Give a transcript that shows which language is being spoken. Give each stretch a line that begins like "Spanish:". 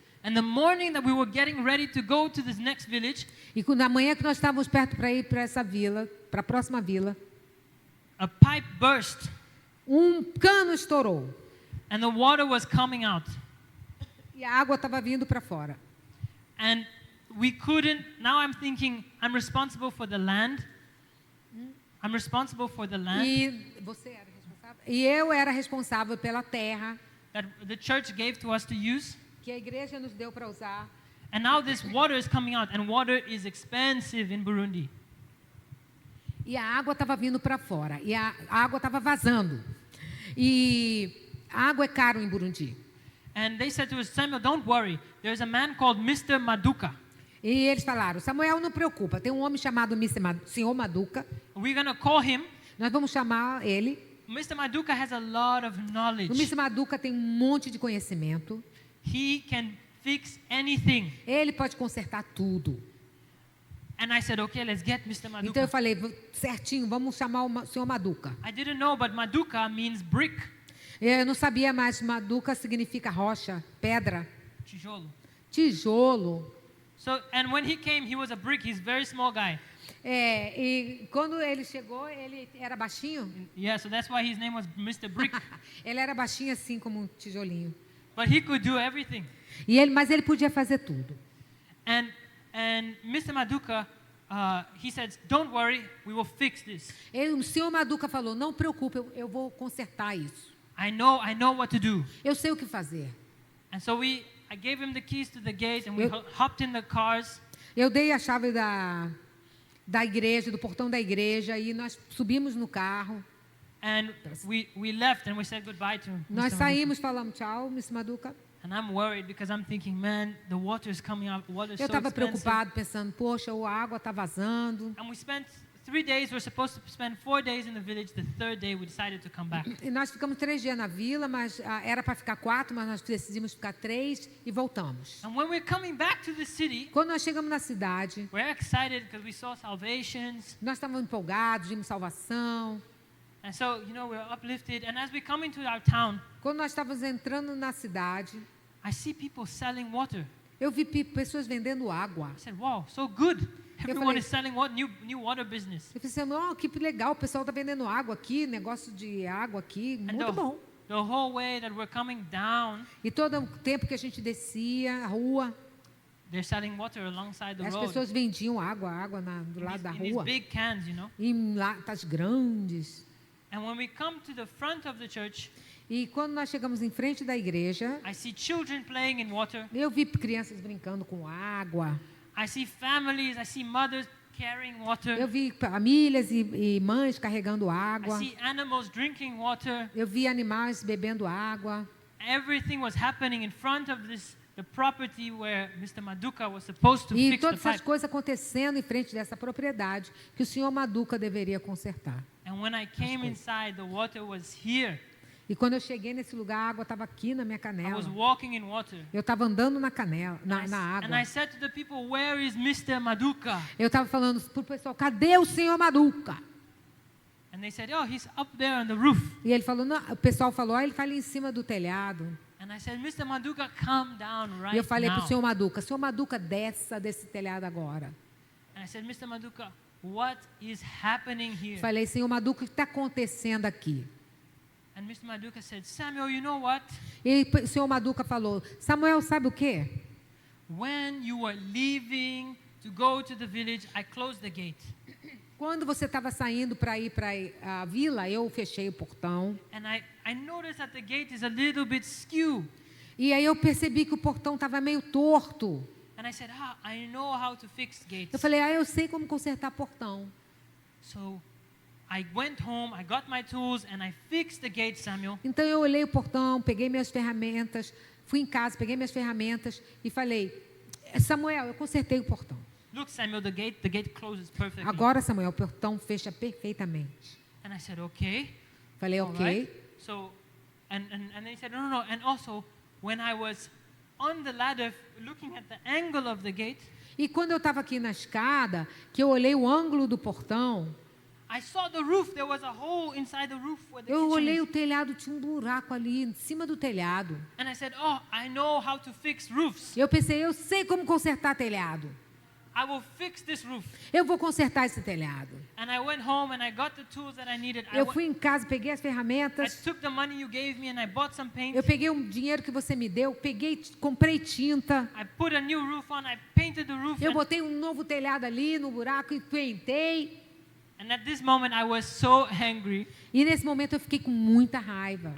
English: And the morning that we were getting ready to go to this next village,
Portuguese: E na manhã que nós estávamos perto para ir para essa vila, para a próxima vila,
English: a pipe burst
Portuguese: um cano estourou.
English: and the water was coming out.
Portuguese: E a água estava vindo para fora.
English: And we couldn't, now I'm thinking, I'm responsible for the land. I'm responsible for the land
Portuguese: E você era responsável? E eu era responsável pela terra
English: that the church gave to us to use.
Portuguese: que a igreja nos deu para usar.
English: And now this water is coming out, and water is expensive in Burundi.
Portuguese: E a água estava vindo para fora. E a água estava vazando. E a água é caro em Burundi.
English: And they said to us, Samuel, don't worry. There's a man called Mr. Maduka.
Portuguese: E eles falaram, Samuel, não preocupa, tem um homem chamado Senhor Maduka.
English: We're going to call him.
Portuguese: Nós vamos chamar ele.
English: Mr. Maduka has a lot of knowledge.
Portuguese: O Mr. Maduka tem um monte de conhecimento.
English: He can fix anything.
Portuguese: Ele pode consertar tudo.
English: And I said, okay, let's get Mr.
Portuguese: Então eu
English: Maduka.
Portuguese: falei, certinho, vamos chamar o Senhor Maduka.
English: I didn't know, but Maduka means brick.
Portuguese: Eu não sabia mais, Maduka significa rocha, pedra, Tijolo. tijolo.
English: So, and when he came, he was a brick. He's a very small guy.
Portuguese: E quando ele chegou, ele era baixinho.
English: Yeah, so that's why his name was Mr. Brick.
Portuguese: Ele era baixinho assim como um tijolinho.
English: But he could do everything.
Portuguese: Mas ele podia fazer tudo.
English: And Mr. Maduka, he said, don't worry, we will fix this.
Portuguese: O Senhor Maduka falou, não preocupe, eu vou consertar isso.
English: I know what to do.
Portuguese: Eu sei o que fazer.
English: And so I gave him the keys to the gate, and we hopped in the cars.
Portuguese: Eu dei a chave da igreja, do portão da igreja, e nós subimos no carro.
English: And we left, and we said goodbye to
Portuguese: Nós
English: Mr.
Portuguese: saímos, falamos tchau, Mr. Maduka.
English: Maduka. And I'm worried because I'm thinking, man, the water is coming out. Water is
Portuguese: Eu
English: so
Portuguese: estava
English: expensive.
Portuguese: preocupado, pensando, poxa, a água está vazando.
English: And we spent 3 days. We're supposed to spend 4 days in the village. The third day, we decided to come back.
Portuguese: E nós ficamos 3 dias na vila, mas era para ficar 4, mas nós decidimos ficar 3 e voltamos.
English: And when we're coming back to the city,
Portuguese: Quando nós chegamos na cidade,
English: we're excited because we saw salvations.
Portuguese: nós estávamos empolgados, vimos salvação.
English: And so, we're uplifted. And as we come into our town,
Portuguese: Quando nós estávamos entrando na cidade,
English: I see people selling water.
Portuguese: eu vi pessoas vendendo água.
English: I said, wow, so good. Everyone
Portuguese: falei-
English: is selling water, new water business.
Portuguese: Eu pensei, oh, que legal, o pessoal está vendendo água aqui, negócio de água aqui,
English: And
Portuguese: muito bom.
English: the whole way that we're coming down,
Portuguese: E todo o tempo que a gente descia a rua,
English: they're selling water alongside the
Portuguese: as
English: road.
Portuguese: pessoas vendiam água do lado da
English: In these
Portuguese: rua,
English: big cans,
Portuguese: em latas grandes.
English: And when we come to the front of the church,
Portuguese: E quando nós chegamos em frente da igreja,
English: I see children playing in water.
Portuguese: eu vi crianças brincando com água.
English: I see families, I see mothers carrying water.
Portuguese: Eu vi famílias e mães carregando
English: I
Portuguese: água.
English: see animals drinking water.
Portuguese: Eu vi animais bebendo água.
English: Everything was happening in front of the property where Mr. Maduka was supposed to
Portuguese: E
English: fix the
Portuguese: todas essas
English: pipe.
Portuguese: coisas acontecendo em frente dessa propriedade que o senhor Maduka deveria consertar.
English: And when I came inside, the water was here.
Portuguese: E quando eu cheguei nesse lugar, a água estava aqui na minha
English: I
Portuguese: canela.
English: was walking in water.
Portuguese: Eu estava andando na canela, na
English: And
Portuguese: água.
English: I said to the people, where is Mr. Maduka?
Portuguese: Eu estava falando para o pessoal, cadê o senhor Maduka?
English: And they said, oh, he's up there on the roof.
Portuguese: E ele falou, não, o pessoal falou, ele está ali em cima do telhado.
English: And I said, Mr. Maduka, come down right
Portuguese: E eu falei para
English: now.
Portuguese: o senhor Maduka, desça desse telhado agora.
English: And I said, Mr. Maduka, what is happening here?
Portuguese: Falei, Senhor Maduca, o que está acontecendo aqui?
English: And Mr. Maduka said, Samuel, you know what?
Portuguese: E o Senhor Maduca falou, Samuel, sabe o quê?
English: When you were leaving to go to the village, I closed the gate.
Portuguese: Quando você estava saindo para ir para a vila, eu fechei o portão.
English: And I noticed that the gate is a little bit skew.
Portuguese: E aí eu percebi que o portão estava meio torto.
English: And I said, I know how to fix gates.
Portuguese: Eu falei, eu sei como consertar portão.
English: So I went home, I got my tools, and I fixed the gate, Samuel.
Portuguese: Então eu olhei o portão, peguei minhas ferramentas, fui em casa, peguei minhas ferramentas e falei, Samuel, eu consertei o portão.
English: Look, Samuel, the gate closes perfectly.
Portuguese: Agora, Samuel, o portão fecha perfeitamente.
English: And I said, okay.
Portuguese: Falei,
English: All
Portuguese: ok.
English: right. So, and then he said, no. And also, when I was on the ladder, looking at the angle of the gate,
Portuguese: E quando eu estava aqui na escada, que eu olhei o ângulo do portão,
English: I saw the roof. There was a hole inside the roof where the
Portuguese: eu
English: kitchen
Portuguese: olhei
English: is.
Portuguese: o telhado, tinha um buraco ali em cima do telhado.
English: And I said, I know how to fix roofs.
Portuguese: Eu pensei, eu sei como consertar telhado.
English: I will fix this roof.
Portuguese: Eu vou consertar esse telhado.
English: And I went home and I got the tools that I needed.
Portuguese: Eu fui em casa, peguei as
English: I
Portuguese: ferramentas,
English: took the money you gave me and I bought some paint.
Portuguese: eu peguei o dinheiro que você me deu, comprei tinta,
English: I put a new roof on. I painted the roof.
Portuguese: eu botei um novo telhado ali no buraco e pintei.
English: And at this moment, I was so angry.
Portuguese: E nesse momento eu fiquei com muita raiva.